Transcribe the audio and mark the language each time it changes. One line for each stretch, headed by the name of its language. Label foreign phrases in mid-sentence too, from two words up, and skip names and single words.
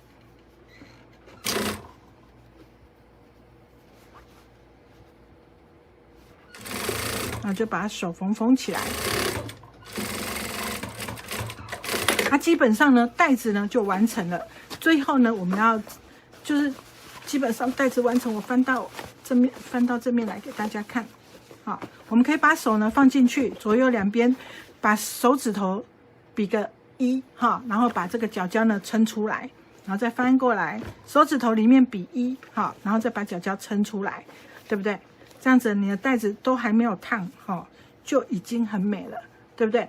Chinese: 然後就把它手縫起來。它基本上呢，帶子呢就完成了。最後呢，我們要就是基本上帶子完成，我翻到正面來给大家看。好，我们可以把手呢放進去，左右兩邊，把手指頭比個1哈，然後把這個角角呢撐出來，然後再翻過來，手指頭裡面比1哈，然後再把角角撐出來，對不對？這樣子你的帶子都還沒有燙哈，就已經很美了，對不對？